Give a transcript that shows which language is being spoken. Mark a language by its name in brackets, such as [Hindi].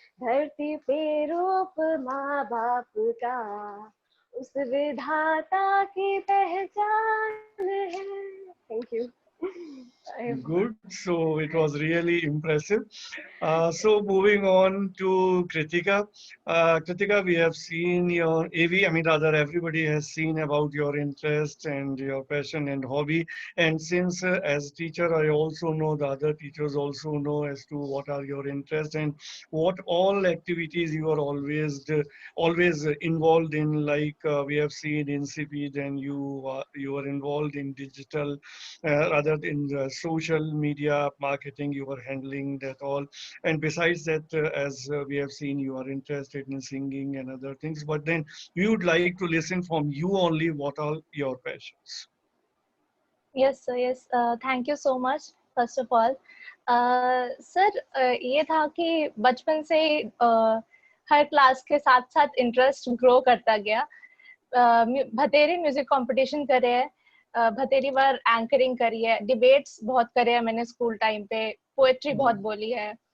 [Hindi] धरती पे रूप माँ बाप का उस विधाता की पहचान है। [English] Thank you. Good. So it was really impressive. So moving on to Kritika. Kritika, we have seen your AV, I mean, rather everybody has seen about your interest and your passion and hobby. And since as teacher, I also know the other teachers also know as to what are your interests and what all activities you are always involved in. Like we have seen in CP, then you are involved in digital, rather in the social media marketing, you are handling that all. And besides that, as we have seen, you are interested in singing and other things, but then we would like to listen from you only what are your passions. Yes, sir. Yes. Thank you so much. First of all, [Hindi] sir ये था कि बचपन से हर class के साथ साथ interest grow करता गया। भतेरी म्यूजिक कंपटीशन करे है, भतेरी बार एंकरिंग करी है, डिबेट्स बहुत करे है मैंने स्कूल टाइम पे, पोएट्री बहुत बोली है।